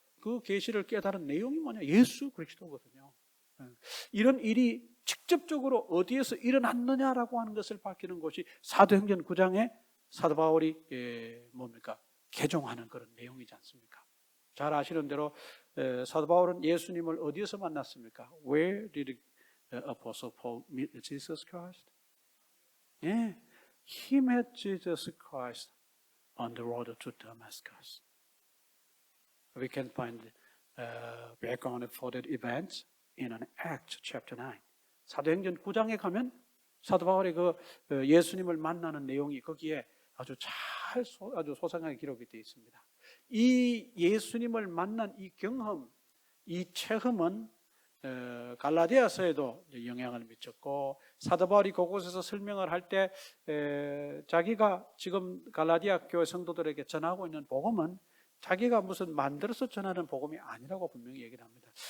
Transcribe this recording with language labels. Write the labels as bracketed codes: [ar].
[ko] 그 계시를 깨달은 내용이 뭐냐? 예수 그리스도거든요. 이런 일이 직접적으로 어디에서 일어났느냐라고 하는 것을 밝히는 것이 사도행전 9장에 사도 바울이 뭡니까? 개종하는 그런 내용이지 않습니까? 잘 아시는 대로 사도 바울은 예수님을 어디에서 만났습니까? [en] Where did Apostle Paul meet Jesus Christ? 예, he met Jesus Christ on the road to Damascus. We can find background for that event in an Acts chapter 9. [ko] 사도행전 9장에 가면 사도 바울이 그 예수님을 만나는 내용이 거기에 아주 소상하게 기록이 되어 있습니다. 이 예수님을 만난 이 경험, 이 체험은 갈라디아서에도 영향을 미쳤고 사도 바울이 그곳에서 설명을 할 때 자기가 지금 갈라디아 교회 성도들에게 전하고 있는 복음은 자기가 무슨 만들어서 전하는 복음이 아니라고 분명히 얘기를 합니다.